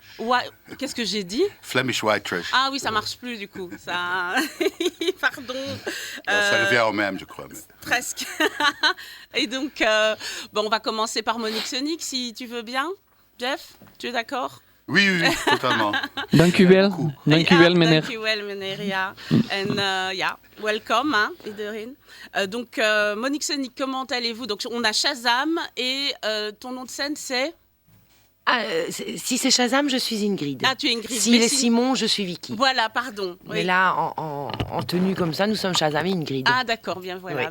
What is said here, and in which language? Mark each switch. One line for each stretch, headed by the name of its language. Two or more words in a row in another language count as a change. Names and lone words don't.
French: Ouais. Qu'est-ce que j'ai dit?
English: Flemish White Trash.
French: Ah oui, ça marche plus du coup. Ça... Pardon. Ça revient au même, je crois. Mais... Presque. Et donc, on va commencer par Monique Sonic, si tu veux bien. Jeff, tu es d'accord? Oui, totalement.
Dutch: Dankjewel. Dankjewel, meneer. Dankjewel, meneer, ja. En welcome, hein, iedereen.
French: Donc, Monique Sonic, comment allez-vous? Donc, on a Shazam et ton nom de scène, c'est... Si c'est Shazam, je suis Ingrid. Ah, tu es Ingrid. S'il est Simon, je suis Vicky. Voilà, pardon. Mais là, en tenue comme ça, nous sommes Shazam et Ingrid. Ah, d'accord, bien, voilà.